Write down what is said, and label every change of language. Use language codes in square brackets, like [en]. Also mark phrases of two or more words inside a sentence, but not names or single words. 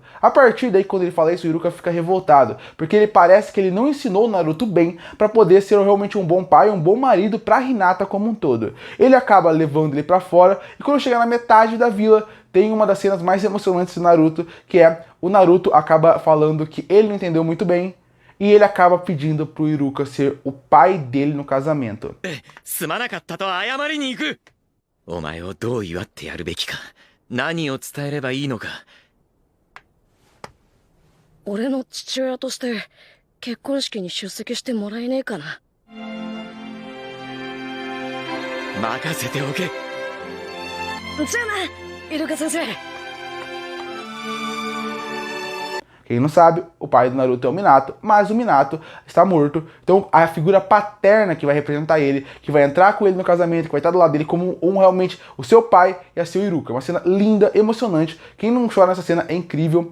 [pt] A partir daí, quando ele fala isso, o Iruka fica revoltado, porque ele parece que ele não ensinou o Naruto bem para poder ser realmente um bom pai, um bom marido para Hinata como um todo. Ele acaba levando ele para fora e quando chega na metade da vila, tem uma das cenas mais emocionantes do Naruto, que é o Naruto acaba falando que ele não entendeu muito bem, e ele acaba pedindo pro Iruka ser o pai dele no casamento. [ja] すまなかったと謝りに行く。お前をどう祝ってやるべきか、何を伝えればいいのか。俺の父親として結婚式に出席してもらえねえかな。任せておけ。じゃあな、イルカ先生。 [pt] Quem não sabe, o pai do Naruto é o Minato, mas o Minato está morto. Então a figura paterna que vai representar ele, que vai entrar com ele no casamento, que vai estar do lado dele como realmente o seu pai e a seu Iruka. Uma cena linda, emocionante. Quem não chora nessa cena é incrível.